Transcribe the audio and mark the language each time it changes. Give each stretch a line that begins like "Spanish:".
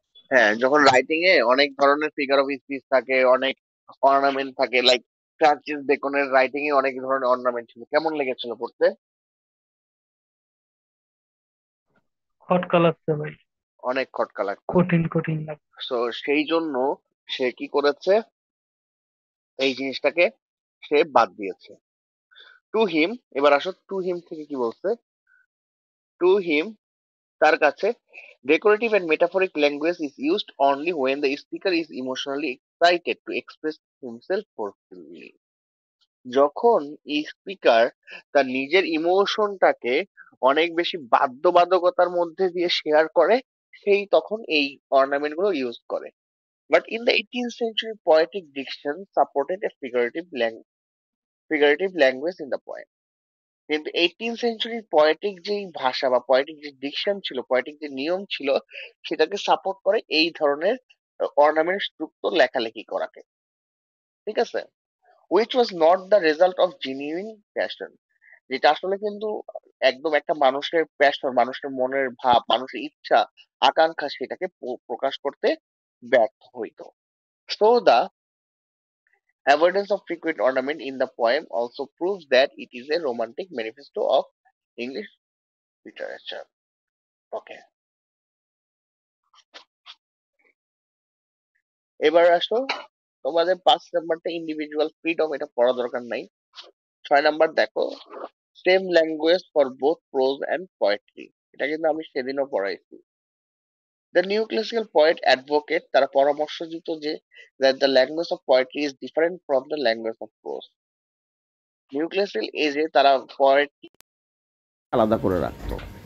Bangla: হ্যাঁ, যখন রাইটিং এ অনেক ধরনের ফিগার অফ স্পিচ থাকে, অনেক অর্নামেন্ট থাকে, লাইক ফ্রান্সিস বেকনের রাইটিং এ অনেক ধরনের অর্নামেন্ট ছিল, কেমন লেগেছিল পড়তে? খটকা লাগছে ভাই, অনেক খটকা লাগতো। কঠিন কঠিন লাগছে। তো সেই জন্য সে কি করেছে, এই জিনিসটাকে সে বাদ দিয়েছে। টু হিম, এবার আসো টু হিম থেকে কি বলছে।
English: to him,
Bangla: তার কাছে,
English: decorative and metaphoric language is used only when the speaker is emotionally excited to express himself forcefully.
Bangla: যখন স্পিকার তার নিজের ইমোশনটাকে অনেক বেশি বাধ্যবাধকতার মধ্যে দিয়ে শেয়ার করে, সেই তখন এই অর্নামেন্ট গুলো ইউজ করে।
English: But in the 18th century poetic diction supported a figurative language in the poem.
Bangla: কিন্তু 18th century poetic যেই ভাষা বা poetic যে ডিকশন ছিল, poetic যে নিয়ম ছিল, সেটাকে সাপোর্ট করে এই ধরনের অর্নামেন্ট যুক্ত লেখালেখি করাকে। ঠিক আছে,
English: which was not the result of genuine passion,
Bangla: যেটা আসলে কিন্তু একদম একটা মানুষের প্যাশন, মানুষের মনের ভাব, মানুষের ইচ্ছা আকাঙ্ক্ষা সেটাকে প্রকাশ করতে ব্যর্থ হইতো।
English: So the avoidance of frequent ornament in the poem also proves that it is a romantic manifesto of English literature.
Bangla: Okay, এবার আসো তোমাদের 5 নাম্বারটা ইন্ডিভিজুয়াল ফ্রিডম, এটা পড়া দরকার নাই। 6 নাম্বার দেখো, same language for both pros and poetry, এটা কিন্তু আমি সেদিনও পড়াইছি।
English: the new classical poet advocate,
Bangla: তারা পরামর্শ দিত যে
English: that the language of poetry is different from the language of prose.
Bangla: New classical এজে তারা পোয়েট আলাদা করে রাখতো।